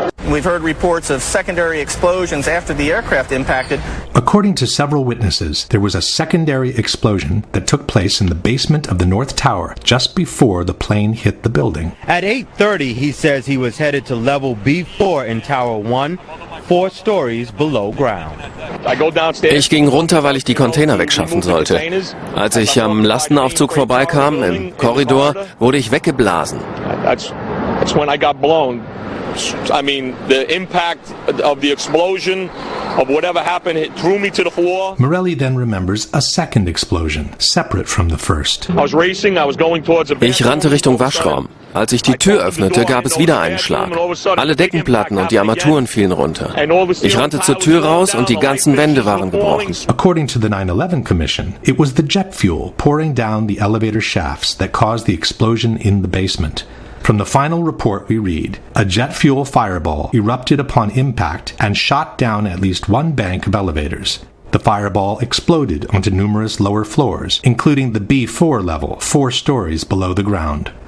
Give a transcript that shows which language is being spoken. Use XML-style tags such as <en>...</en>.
<en>We've heard reports of secondary explosions after the aircraft impacted. According to several witnesses, there was a secondary explosion that took place in the basement of the North Tower just before the plane hit the building. At 8:30, he says he was headed to level B4 in Tower 1, 4 stories below ground.</en> <de>Ich ging runter, weil ich die Container wegschaffen sollte. Als ich am Lastenaufzug vorbeikam, im Korridor, wurde ich weggeblasen.</de> <en>That's when I got blown. I mean, the impact of the explosion of whatever happened, it threw me to the floor. Morelli then remembers a second explosion, separate from the first. I was racing, I was going towards a</en> <de>Ich rannte Richtung Waschraum. Als ich die Tür öffnete, gab es wieder einen Schlag. Alle Deckenplatten und die Armaturen fielen runter. Ich rannte zur Tür raus und die ganzen Wände waren gebrochen.</de> <en>According to the 9/11 Commission, it was the jet fuel pouring down the elevator shafts that caused the explosion in the basement. From the final report we read, a jet fuel fireball erupted upon impact and shot down at least one bank of elevators. The fireball exploded onto numerous lower floors, including the B4 level, 4 stories below the ground.</en>